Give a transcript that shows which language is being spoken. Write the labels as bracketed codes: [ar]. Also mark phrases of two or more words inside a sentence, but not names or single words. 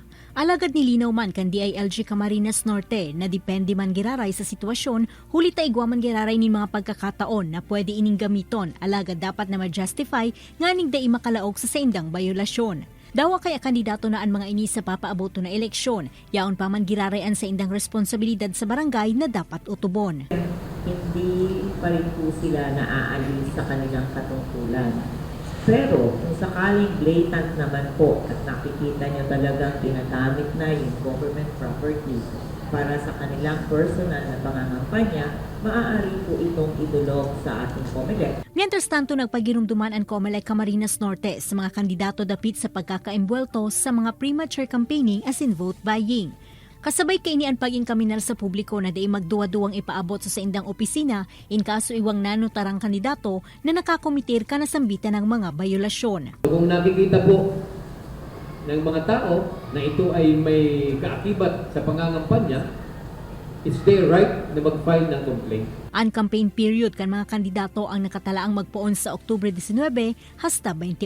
[bik] Alagad nilinaw man kan DILG Camarines Norte na depende man giraray sa sitwasyon, huli taigwa man giraray ni mga pagkakataon na pwede ining gamiton, alagad dapat na ma-justify nga ning dai makalaog sa saindang bayolasyon. Dawa kaya kandidato na ang mga ini sa papaaboto na eleksyon, yaon pa man girarayan sa indang responsibilidad sa barangay na dapat utubon. [tl] Hindi pa rin po sila naaalis sa kanilang katungkulan. Pero kung sakaling blatant naman po at nakikita nyo talagang ginagamit na yung [en] government property [tl] para sa kanilang personal na pangangampanya, maaari po itong idulog sa ating COMELEC. [bik] Mientras tanto, nagpagirumduman ang COMELEC Camarines Norte sa mga kandidato dapit sa pagkakaembwelto sa mga [en] premature campaigning [bik] as in [en] vote buying. [bik] Kasabay kainian pag-inkaminal sa publiko na day magduwa-duwang ipaabot sa indang opisina in kaso iwang nanutarang kandidato na nakakomitir ka na sambitan ng mga bayolasyon. [tl] Kung nakikita po ng mga tao na ito ay may kaakibat sa pangangampanya, [en] it's their right [tl] na mag-file ng [en] complaint. [bik] Ang [en] campaign period [bik] kan mga kandidato ang nakatalaang magpoon sa Oktubre 19 hasta 28.